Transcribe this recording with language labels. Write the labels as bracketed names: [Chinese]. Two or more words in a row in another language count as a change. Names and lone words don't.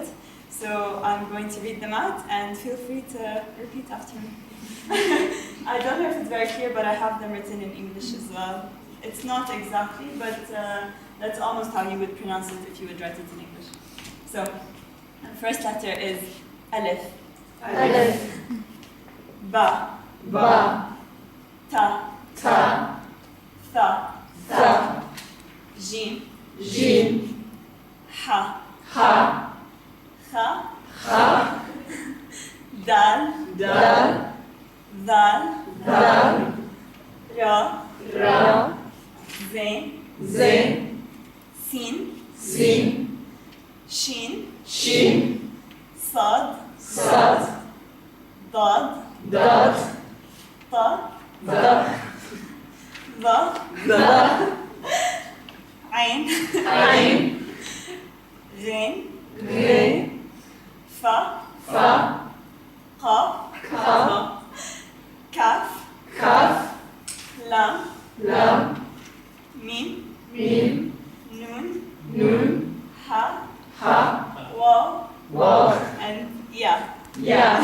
[English] So I'm going to read them out, and feel free to repeat after me. I don't know if it's very clear, but I have them written in English as well. It's not exactly, but That's almost how you would pronounce it if you would write it in English. So, the first letter is Alif. Alif. Ba. Ba. Ta. Ta. Tha. Tha. Jim. Jim. Ha. Ha. Kha. Ha. Dal. Dal. Dal. Dal. Ra. Ra. Zain. Zain. Sin. Sin. Shin. Shin. Sad. Sad. Dad. Dad. Ta. Da. Dha. Da. Ain. Ain. Ghain. Ghain. Fa. Fa. Qaf. Ka. Kaf. Kaf. Lam. Lam. Mim. Mim. Nun. Nun. Ha. Ha. Waw. Waw. And Ya. Ya.